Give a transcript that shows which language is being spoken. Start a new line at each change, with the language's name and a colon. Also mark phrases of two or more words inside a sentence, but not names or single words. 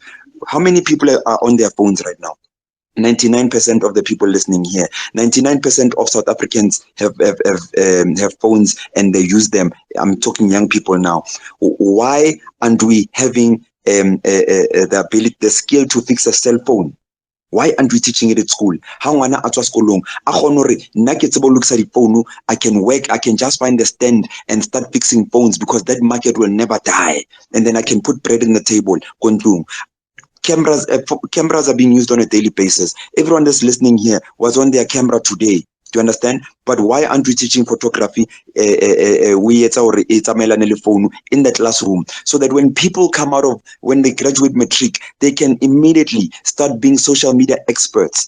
English: How many people are on their phones right now? 99% of the people listening here, 99% of South Africans have phones and they use them. I'm talking young people now. Why aren't we having the ability, the skill to fix a cell phone? Why aren't we teaching it at school?
Southern Sotho: How ngwana a tswa sekolong a kgone hore nna ke tsebe ho lokisa difounu,
English: I can work, I can just find a stand and start fixing phones, because that market will never die, and then I can put bread on the table. Cameras are being used on a daily basis. Everyone that's listening here was on their camera today. Do you understand? But why aren't we teaching photography in the classroom, so that when people come when they graduate matric, they can immediately start being social media experts.